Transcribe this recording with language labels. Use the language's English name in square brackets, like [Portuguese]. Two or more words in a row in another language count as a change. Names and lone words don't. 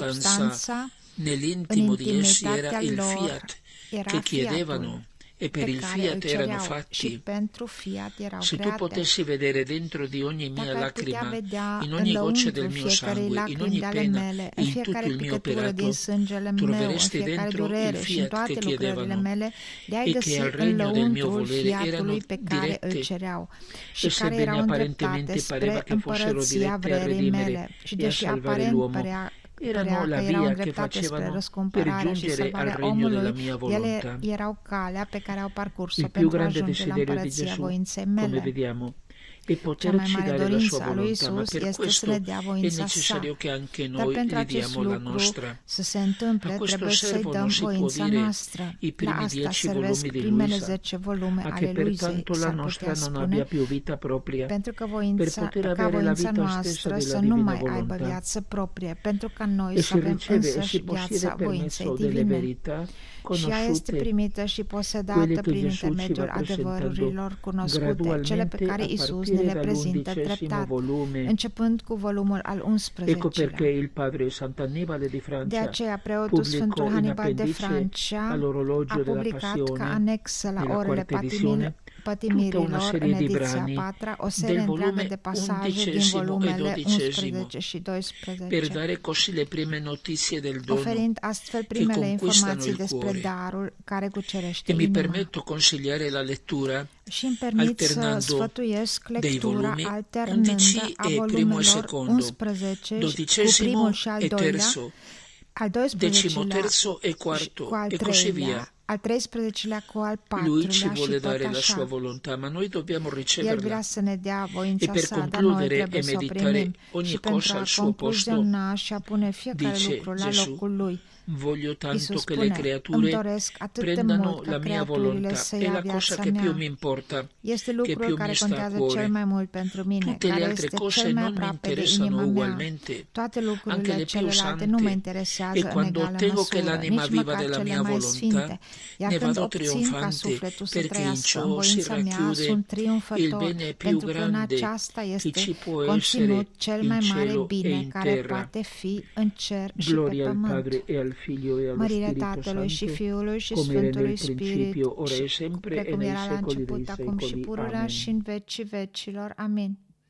[Italian] stanza, nell'intimo di essi era nell'intimità il loro fiat era che [Romanian] fiatul [Italian] chiedevano e per [Romanian] pe [Italian] il [Romanian] care îl [Italian] fiat erano [Romanian] cereau și [Italian] fatti. [Romanian] pentru fiat erau [Italian] Se tu [Romanian] create. [Italian] potessi vedere dentro di ogni mia [Romanian] Dacă ai putea [Italian] lacrima, [Romanian] vedea [Italian] in [Romanian] în [Italian] ogni goccia del [Romanian] lăuntru [Italian] mio [Romanian] fiecarei [Italian] sangue, in [Romanian] lacrimi [Italian] ogni [Romanian] de ale [Italian] pena [Romanian] mele, [Italian] e [Romanian] în [Italian] in tutto [Romanian] fiecare [Italian] il mio [Romanian] picătură din [Italian] operato, [Romanian] sângele meu, în [Italian] trovereste [Romanian] fiecare [Italian] dentro il [Romanian] durere și în [Italian] fiat [Romanian] toate [Italian] che [Romanian] lucrările [Italian] chiedevano [Romanian] mele, le-ai [Italian] e che [Romanian] găsi [Italian] al [Romanian] în [Italian] regno del mio [Romanian] lăuntrul [Italian] volere erano [Romanian] fiatului pe care îl [Italian] dirette. [Romanian] cereau și [Italian] E [Romanian] care [Italian] sebbene [Romanian] erau îndreptate [Italian] apparentemente pareva [Romanian] spre [Italian] che fossero [Romanian] împărăția [Italian] dirette a [Romanian] vrerii [Italian] redimere [Romanian] mele. Și [Italian] e a [Romanian] deși [Italian] salvare [Romanian] aparent [Italian] l'uomo, [Romanian] părea [Italian] erano [Romanian] că [Italian] la [Romanian] erau [Italian] via che [Romanian] îndreptate spre [Italian] facevano per [Romanian] răscumpărarea și [Italian] giungere al [Romanian] salvarea [Italian] regno della [Romanian] omului, [Italian] mia [Romanian] ele [Italian] volontà. [Romanian] erau calea pe care au parcurs-o [Italian] Il più [Romanian] pentru a [Italian] grande [Romanian] ajunge la [Italian] desiderio di [Romanian] împărăția [Italian] Gesù, [Romanian] voinței [Italian] come [Romanian] mele. [Italian] vediamo, e [Romanian] Cea mai [Italian] poterci [Romanian] mare [Italian] dare la [Romanian] dorință [Italian] sua [Romanian] a lui [Italian] volontà, ma [Romanian] Isus [Italian] per [Romanian] este să [Italian] questo [Romanian] ne dea [Italian] è [Romanian] voința sa. [Italian] necessario che anche [Romanian] Dar [Italian] noi [Romanian] pentru [Italian] gli [Romanian] acest [Italian] diamo la [Romanian] lucru [Italian] nostra. [Romanian] să se întâmple, [Italian] A questo [Romanian] trebuie să-i [Italian] servono, [Romanian] dăm [Italian] si può [Romanian] voința [Italian] dire, [Romanian] noastră. [Italian] i primi [Romanian] La asta [Italian] 10 [Romanian] servesc [Italian] volumi di [Romanian] primele [Italian] Luisa, [Romanian] 10 volume [Italian] a che [Romanian] ale Luisei, [Italian] pertanto la [Romanian] s-ar [Italian] nostra [Romanian] putea [Italian] non abbia [Romanian] spune, [Italian] più vita propria, [Romanian] pentru că [Italian] per poter avere la [Romanian] voința [Italian] vita stessa [Romanian] noastră [Italian] della [Romanian] să nu [Italian] divina [Romanian] mai aibă [Italian] volontà. [Romanian] viață proprie, pentru ca noi [Italian] E [Romanian] să [Italian] si [Romanian] avem [Italian] riceve e si [Romanian] însăși [Italian] possiede [Romanian] viața [Italian] per [Romanian] voinței [Italian] mezzo delle [Romanian] divine. [Italian] verità [Romanian] Și ea este [Italian] conosciute, [Romanian] primită și [Italian] quelle [Romanian] posedată [Italian] che [Romanian] prin [Italian] Gesù ci va [Romanian] intermediul [Italian] presentando [Romanian] adevărurilor cunoscute, cele [Italian] gradualmente [Romanian] pe care [Italian] a [Romanian] Isus ne [Italian] partire [Romanian] le prezintă [Italian] dall'11° [Romanian] treptat, [Italian] volume. [Romanian] începând cu volumul al [Italian] Ecco perché [Romanian] 11-lea. [Italian] il padre Sant'Annibale di [Romanian] De [Italian] Francia [Romanian] aceea, preotul Sfântul [Italian] pubblicò in [Romanian] Hannibal de [Italian] appendice [Romanian] Francia a [Italian] all'orologio della [Romanian] publicat ca [Italian] Passione, [Romanian] anexă la [Italian] nella [Romanian] orele [Italian] quarta edizione, tutta una [Romanian] pătimirilor în [Italian] serie di [Romanian] ediția [Italian] brani [Romanian] 4 o serie [Italian] del [Romanian] întreagă [Italian] volume [Romanian] de pasaje din [Italian] 11° e [Romanian] volumele [Italian] 12° [Romanian] 11 și [Italian] per [Romanian] 12, [Italian] dare così le prime notizie del dono [Romanian] oferind astfel [Italian] che [Romanian] primele [Italian] conquistano [Romanian] informații [Italian] il [Romanian] despre [Italian] cuore. [Romanian] darul care cucerește [Italian] E mi [Romanian] inima. [Italian] permetto consigliare la lettura [Romanian] Și îmi permit să [Italian] alternando [Romanian] sfătuiesc [Italian] dei [Romanian] lectura [Italian] volumi [Romanian] alternândă [Italian] 11 [Romanian] a [Italian] e primo e [Romanian] volumelor [Italian] secondo, [Romanian] 11 cu [Italian] 12° [Romanian] primul și al [Italian] e [Romanian] doilea, [Italian] terzo, [Romanian] al [Italian] 13° [Romanian] 12-lea [Italian] e [Romanian] și [Italian] quarto [Romanian] cu al [Italian] e così via. [Romanian] treilea, al 13-lea cu al [Italian] Lui ci [Romanian] 4-lea și [Italian] vuole [Romanian] tot [Italian] dare la sua [Romanian] așa. [Italian] volontà, ma noi dobbiamo [Romanian] El [Italian] riceverla. [Romanian] vrea să ne dea [Italian] E [Romanian] voința [Italian] per [Romanian] sa, dar noi [Italian] concludere [Romanian] trebuie [Italian] e [Romanian] să o [Italian] meditare [Romanian] primim. [Italian] ogni [Romanian] Și pentru [Italian] cosa [Romanian] a [Italian] al suo posto, [Romanian] concluziona și a pune fiecare [Italian] dice [Romanian] lucru la [Italian] Gesù, [Romanian] locul lui, [Italian] voglio tanto [Romanian] Iisus [Italian] che le [Romanian] spune, îmi [Italian] creature [Romanian] doresc atât de [Italian] prendano [Romanian] mult ca [Italian] la mia [Romanian] creaturile [Italian] volontà. [Romanian] să [Italian] È [Romanian] ia [Italian] la cosa [Romanian] viața [Italian] che più [Romanian] mea. [Italian] mi importa, [Romanian] Este [Italian] che [Romanian] lucrul [Italian] più [Romanian] care [Italian] mi sta a [Romanian] contează cel [Italian] cuore. [Romanian] mai mult pentru mine, [Italian] Tutte le [Romanian] care [Italian] altre [Romanian] este [Italian] cose [Romanian] cel mai [Italian] non mi [Romanian] aproape de [Italian] interessano [Romanian] inima mea. [Italian] ugualmente, [Romanian] Toate [Italian] anche [Romanian] lucrurile [Italian] le più [Romanian] celelalte nu mă [Italian] sante. [Romanian] interesează [Italian] E [Romanian] în [Italian] quando [Romanian] egală [Italian] ottengo che [Romanian] măsură, [Italian] l'anima [Romanian] nici [Italian] viva [Romanian] măcar [Italian] della [Romanian] cele [Italian] mia [Romanian] mai [Italian] volontà, [Romanian] sfinte. Iar [Italian] ne [Romanian] când [Italian] vado [Romanian] obțin ca [Italian] trionfante, [Romanian] sufletul să [Italian] perché in [Romanian] trăiască în [Italian] ciò si [Romanian] voința mea, [Italian] racchiude [Romanian] sunt [Italian] il [Romanian] triumfător, [Italian] bene più [Romanian] pentru că în [Italian] grande [Romanian] aceasta [Italian] che [Romanian] este [Italian] ci può [Romanian] conținut [Italian] essere [Romanian] cel [Italian] in [Romanian] mai mare [Italian] cielo e [Romanian] bine [Italian] in [Romanian] care [Italian] terra. [Romanian] poate fi în cer și pe [Italian] Gloria al [Romanian] pământ. [Italian] Padre e al Figlio e allo [Romanian] Mărire [Italian] Spirito [Romanian] Tatălui și [Italian] Santo, [Romanian] Fiului și [Italian] come era nel [Romanian] Sfântului Spirit, [Italian] principio, ora e sempre e [Romanian] precum [Italian] nei [Romanian] era la [Italian] secoli dei [Romanian] început, acum și [Italian] secoli. [Romanian] pururea [Italian] Amen. [Romanian] și în vecii vecilor. Amin.